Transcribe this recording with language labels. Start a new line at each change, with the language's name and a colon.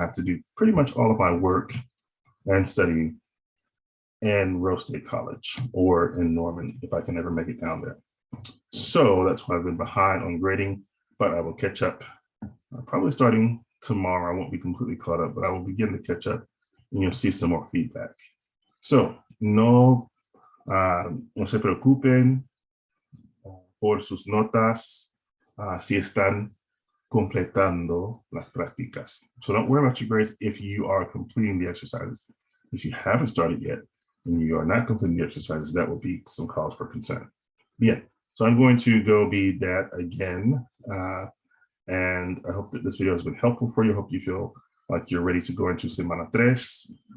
English: I have to do pretty much all of my work and studying in Rose State College or in Norman, if I can ever make it down there. So that's why I've been behind on grading, but I will catch up probably starting tomorrow. I won't be completely caught up, but I will begin to catch up and you'll see some more feedback.
Spanish: So no se preocupen por sus notas si están completando las prácticas.
English: So don't worry about your grades if you are completing the exercises. If you haven't started yet and you are not completing the exercises, that will be some cause for concern.
Spanish: Bien.
English: So I'm going to go be that again. And I hope that this video has been helpful for you. I hope you feel like you're ready to go into Semana 3.